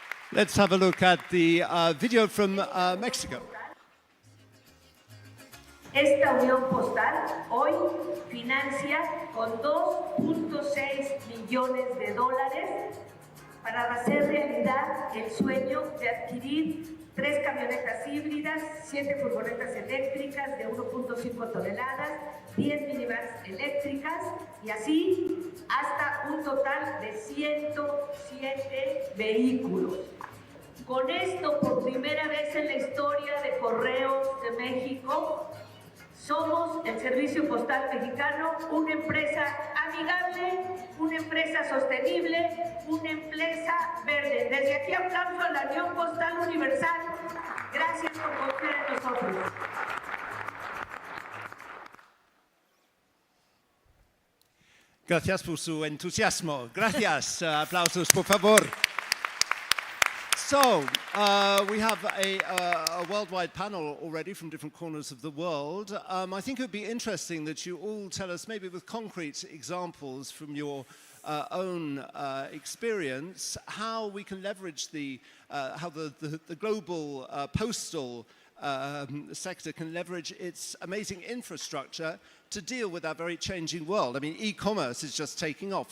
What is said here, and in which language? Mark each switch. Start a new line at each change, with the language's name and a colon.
English: Let's have a look at the video from Mexico.
Spanish: Esta unión postal hoy financia con 2.6 millones de dólares para hacer realidad el sueño de adquirir 3 camionetas híbridas, 7 furgonetas eléctricas de 1.5 toneladas, 10 minivans eléctricas y así hasta un total de 107 vehículos. Con esto, por primera vez en la historia de Correos de México, Somos el Servicio Postal Mexicano, una empresa amigable, una empresa sostenible, una empresa verde. Desde aquí aplauso a la Unión Postal Universal. Gracias por confiar en nosotros. Gracias por su entusiasmo. Gracias. Aplausos, por favor.
English: So, we have a worldwide panel already from different corners of the world. I think it would be interesting that you all tell us, maybe with concrete examples from your own experience, how we can leverage how the global postal sector can leverage its amazing infrastructure to deal with our very changing world. I mean, e-commerce is just taking off.